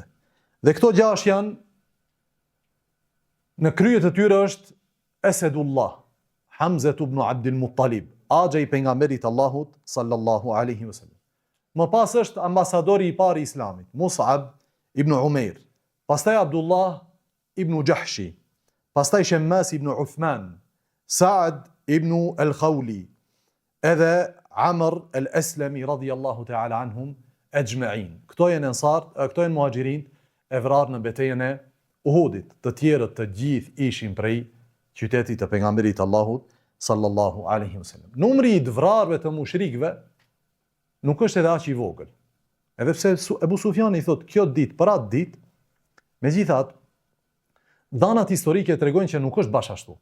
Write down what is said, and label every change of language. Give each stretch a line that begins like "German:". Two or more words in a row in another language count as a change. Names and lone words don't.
Albanian: Dhe këto 6 janë, në kryet e tyre është Esedullah, Hamza ibn Abdul Muttalib, axha i pejgamberit Allahut
Arabic: صلى الله عليه وسلم.
Albanian: Më pas është ambasadori i parë i Islamit, Mus'ab ibn Umair, pastaj Abdullah ibn Jahshi, pastaj Shammas ibn Uthman, Sa'd ibn al-Khawli, edhe Amr al-Aslami
Arabic: رضي الله تعالى عنهم أجمعين.
Albanian: Këto janë ensar, këto janë muhaxhirin e vrarë në betejën e Uhudit. Të tjerët të gjithë ishin prej qytetit të pejgamberit Allahut
Arabic: صلى الله عليه وسلم.
Albanian: Numri i vrarëve të mushrikëve nuk është edhe aq i vogël. Edhe pse Ebu Sufjani i thotë kjo ditë për atë ditë, megjithatë danat historike tregojnë që nuk është bash ashtu.